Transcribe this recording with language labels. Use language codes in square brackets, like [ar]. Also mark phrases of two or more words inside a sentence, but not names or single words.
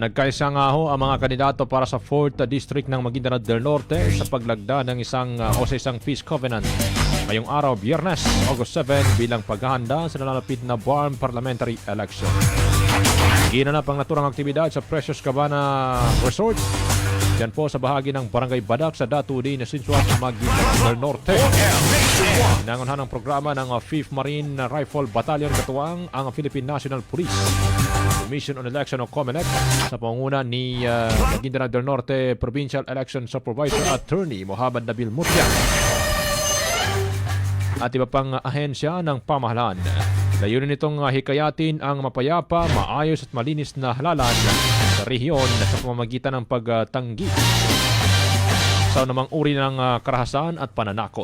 [tl] Nagkaisa nga ho ang mga kandidato para sa 4th District ng Maguindanao del Norte sa paglagda ng isang peace covenant ngayong araw, Biyernes, August 7, bilang paghahanda sa nalalapit na BARM parliamentary election. Ginanap ang naturang aktibidad sa Precious Cabana Resort, yan po sa bahagi ng Barangay Badak sa Datu de Nasinsuat, Maguindanao del Norte. Nangunhan ng programa ng 5th Marine Rifle Battalion, katuwang ang Philippine National Police, Commission on Election o COMELEC, sa pangunguna ni Maguindanao del Norte Provincial Election Supervisor Attorney Mohamed Nabil Mutya at iba pang ahensya ng pamahalaan. Layunin nitong hikayatin ang mapayapa, maayos at malinis na halalan sa rehiyon sa pamamagitan ng pagtanggi sa namang uri ng karahasan at pananakot.